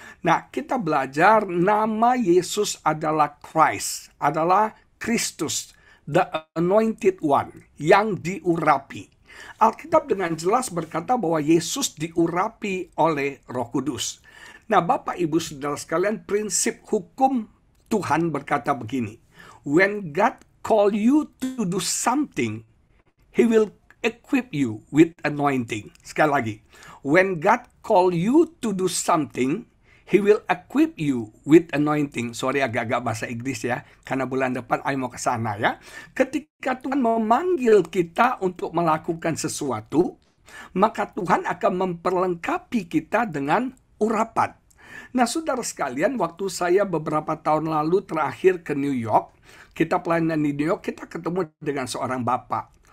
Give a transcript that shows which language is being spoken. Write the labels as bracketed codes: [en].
[id] Nah, kita belajar nama Yesus adalah Christ, adalah Kristus, [en] the Anointed One, [id] yang diurapi. Alkitab dengan jelas berkata bahwa Yesus diurapi oleh Roh Kudus. Nah, Bapak Ibu Saudara sekalian, prinsip hukum Tuhan berkata begini. [en] When God call you to do something, He will equip you with anointing. [id] Sekali lagi. [en] When God call you to do something, He will equip you with anointing. [id] Sorry agak-agak bahasa Inggris ya, karena bulan depan I mau ke sana ya. Ketika Tuhan memanggil kita untuk melakukan sesuatu, maka Tuhan akan memperlengkapi kita dengan urapan. Nah, saudara sekalian, waktu saya beberapa tahun lalu terakhir ke New York, kita pelayanan di New York, kita ketemu dengan seorang bapak.